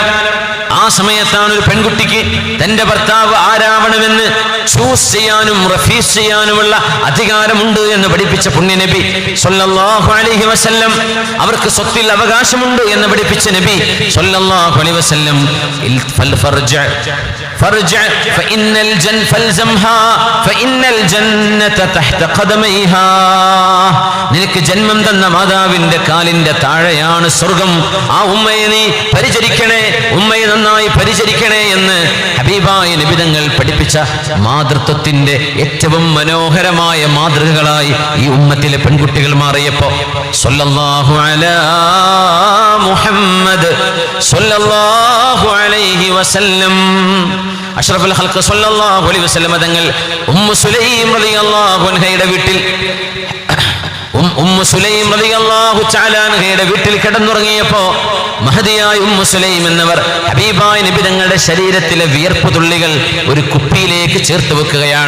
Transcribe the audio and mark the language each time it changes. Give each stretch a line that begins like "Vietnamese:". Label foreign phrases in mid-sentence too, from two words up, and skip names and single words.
Malayalam: ആ സമയത്താണ് ഒരു പെൺകുട്ടിക്ക് തന്റെ ഭർത്താവ് ആരാവണമെന്ന് ചൂസ് ചെയ്യാനും റഫീസ് ചെയ്യാനുമുള്ള അധികാരമുണ്ട് എന്ന് പഠിപ്പിച്ച പുണ്യനബി
Arabic: صلى الله عليه وسلم.
Malayalam: അവർക്ക് സ്വത്തിൽ അവകാശമുണ്ട് എന്ന് പഠിപ്പിച്ച നബി
Arabic: صلى الله عليه وسلم فارجع فإن الجنة فالزمها فإن الجنة تحت قدميها.
Malayalam: നിനക്ക് ജന്മം തന്ന മാതാവിന്റെ കാലിന്റെ താഴെയാണ് സ്വർഗം. ആ ഉമ്മയെ നീ പരിചരിക്കണേ, ഉമ്മയെ നന്നായി പരിചരിക്കണേ എന്ന് ഹബീബായ നബി തങ്ങൾ പഠിപ്പിച്ച മാതൃത്വത്തിന്റെ ഏറ്റവും മനോഹരമായ മാതൃകകളായി ഈ ഉമ്മത്തിലെ പെൺകുട്ടികൾ മാറിയപ്പോ
Arabic: صلى الله على محمد صلى الله عليه وسلم أشرف الخلق صلى الله عليه وسلم
Malayalam: തങ്ങൾ ഉമ്മു സുലൈം റളിയല്ലാഹു അൻഹയുടെ വീട്ടിൽ ഉമ്മു സുലൈം
Arabic: رضي الله تعالى
Malayalam: അൻഹയുടെ വീട്ടിൽ കിടന്നുറങ്ങിയപ്പോ മഹദിയായ ഉമ്മു സുലൈം എന്നവർ ഹബീബായ നബി തങ്ങളുടെ ശരീരത്തിലെ വിയർപ്പ് തുള്ളികൾ ഒരു കുപ്പിയിലേക്ക് ചേർത്ത് വെക്കുകയാണ്.